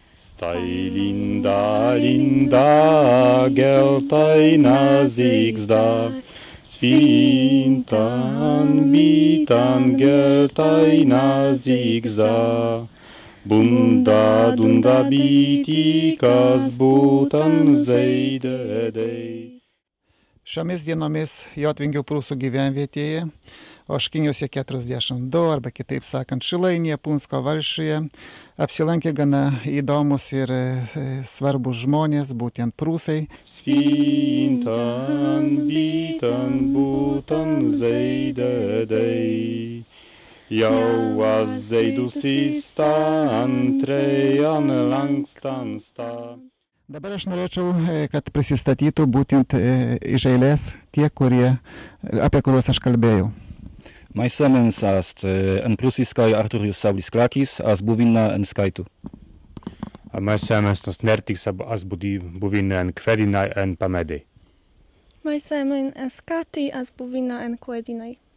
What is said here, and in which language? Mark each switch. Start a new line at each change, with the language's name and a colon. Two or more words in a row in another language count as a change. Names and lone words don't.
Prussian: Stai linda, linda, geltaina zigzda, sfintan, bitan, geltaina zigzda. Bunda, dunda, bitikas, būtan zeidedei.
Lithuanian: Šiomis dienomis Jotvingių prūsų gyvenvietėje, Oškiniuose 42, arba kitaip sakant Šilainėje, Punsko valsčiuje, apsilankė gana įdomus ir svarbus žmonės, būtent prūsai.
Prussian: Sfintan, bitan, būtan zeidedei. Jau azeidusi stan, trejan langstan sta.
Lithuanian: Dabar aš norėčiau, kad prisistatytų būtent iš eilės tie, apie kuriuos aš kalbėjau.
Prussian: Maisemens ast en prusiskaj Arturius Saulis-Krakis, as buvinna en skaitu. Maisemens nos nertiks as buvinna en kvedinai en pamedei. Maisemen en skati as buvinna en kvedinai.